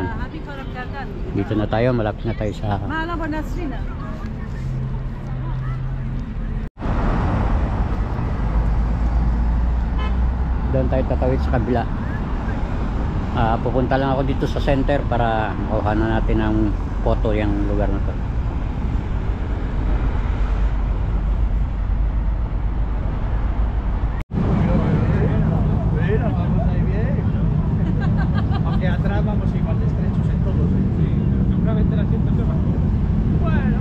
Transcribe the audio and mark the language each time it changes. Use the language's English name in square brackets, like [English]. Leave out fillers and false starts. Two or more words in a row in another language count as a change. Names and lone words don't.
[Filipino] Dito na tayo, malapit na tayo sa doon tayo tatawid sa kabila. Pupunta lang ako dito sa center para makuha na natin ang photo yung lugar na to. [Spanish] aunque atrás vamos igual de estrechos en todos, seguramente la gente se va. Bueno,